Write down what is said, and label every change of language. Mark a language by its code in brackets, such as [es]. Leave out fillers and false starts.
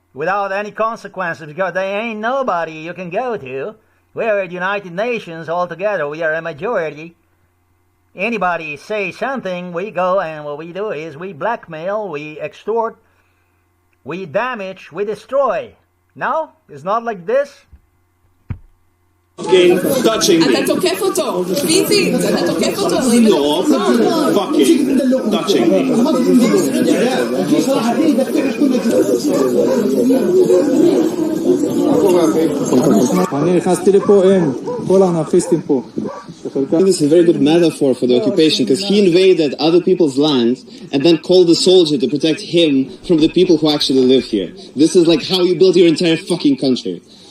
[en] Without any consequences, because they ain't nobody you can go to. We're the United Nations all together. We are a majority. Anybody say something, we go and what we do is we blackmail, we extort, we damage, we destroy. No? It's not like this. Touching me. [he] אתה תוקף אותו, פיזית, אתה תוקף אותו. [en] Stop fucking touching me. [he] אני נכנסתי לפה, כל האנרכיסטים פה. [en] This is a very good metaphor for the occupation because he invaded other people's land and then called a soldier to protect him from the people who actually live here. This is like how you build your entire fucking country.